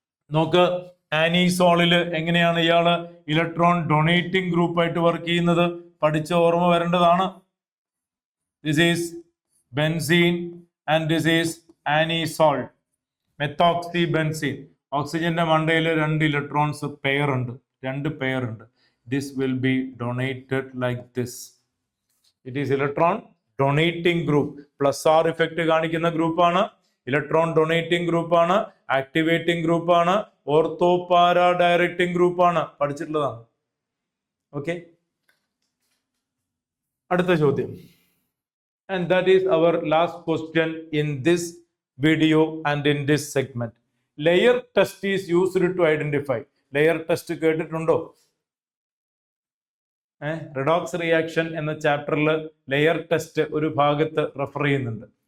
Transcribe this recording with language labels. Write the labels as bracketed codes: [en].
[ml] നോക്ക്, ആനിസോളില് എങ്ങനെയാണ് ഇയാള് ഇലക്ട്രോൺ ഡൊണേറ്റിംഗ് ഗ്രൂപ്പ് ആയിട്ട് വർക്ക് ചെയ്യുന്നത്? പഠിച്ച ഓർമ്മ വരേണ്ടതാണ്. [en] This is benzene and this is anisole. [ml] Methoxy benzene. ഓക്സിജന്റെ മണ്ടയിൽ 2 ഇലക്ട്രോൺസ് പെയർ ഉണ്ട്. [en] this will be donated like this. It is electron donating group. [ml] Plus R effect കാണിക്കുന്ന ഗ്രൂപ്പാണ്, ഇലക്ട്രോൺ ഡൊണേറ്റിംഗ് ഗ്രൂപ്പാണ്, ആക്ടിവേറ്റിംഗ് ഗ്രൂപ്പാണ്, ഓർത്തോ പാരാ ഡയറക്റ്റിംഗ് ഗ്രൂപ്പാണ്. പഠിച്ചിട്ടുള്ളതാണ്. ഓക്കെ, അടുത്ത ചോദ്യം. [en] And that is our last question in this video and in this segment. Layer test is used to identify. Layer test [ml] കേട്ടിട്ടുണ്ടോ? Redox reaction എന്ന ചാപ്റ്ററിൽ ലെയർ ടെസ്റ്റ് ഒരു ഭാഗത്ത് റെഫർ ചെയ്യുന്നുണ്ട്.